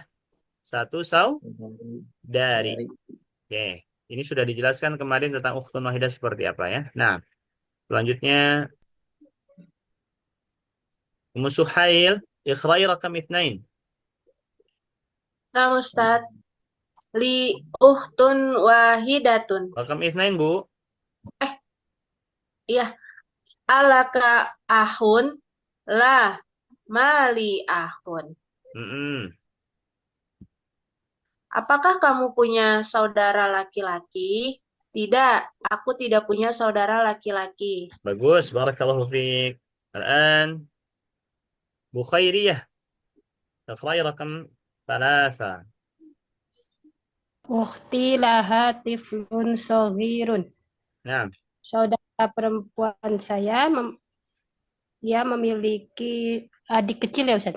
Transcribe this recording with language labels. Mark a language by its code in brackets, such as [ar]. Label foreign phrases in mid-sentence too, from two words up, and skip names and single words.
[id] Satu saudari. Oke, ini sudah dijelaskan kemarin tentang [ar] أخت واحدة [id] seperti apa ya. Nah, selanjutnya Ummu Suhail, [ar] اقرئي رقم 2. [id] Nah, Ustaz. [ar] لي أخت واحدة. [id] Rakam 2, Bu. [ar] Iya. ألك أخ لا ما لي أخ. Mm-mm. [id] Apakah kamu punya saudara laki-laki? Tidak, aku tidak punya saudara laki-laki. Bagus, [ar] بارك الله فيك. Al-an Bu Khairiyah, اقرئي رقم 3. أختي لها طفل صغير. [id] Nah, Saudara perempuan saya dia memiliki adik kecil ya Ustaz?